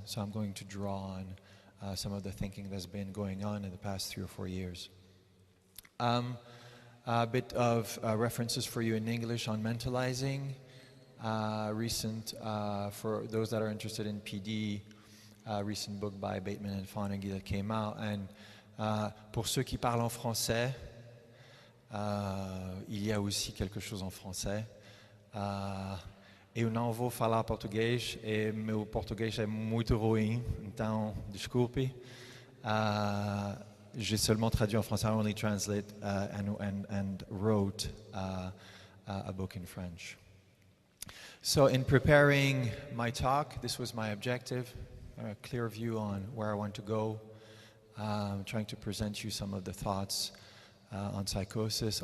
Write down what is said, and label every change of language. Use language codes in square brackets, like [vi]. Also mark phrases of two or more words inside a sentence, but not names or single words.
[en] So I'm going to draw on some of the thinking that's been going on in the past 3 or 4 years. A bit of references for you in English on mentalizing. Recent, for those that are interested in PD, recent book by Bateman and Fonagy that came out. [fr] And pour ceux qui parlent en français, il y a aussi quelque chose en français. [pt] Eu não vou falar português, e meu português é muito ruim, então desculpe. [fr] J'ai seulement traduit en français. [en] I only translate and wrote a book in French. So in preparing my talk, this was my objective, a clear view on where I want to go. Trying to present you some of the thoughts on psychosis.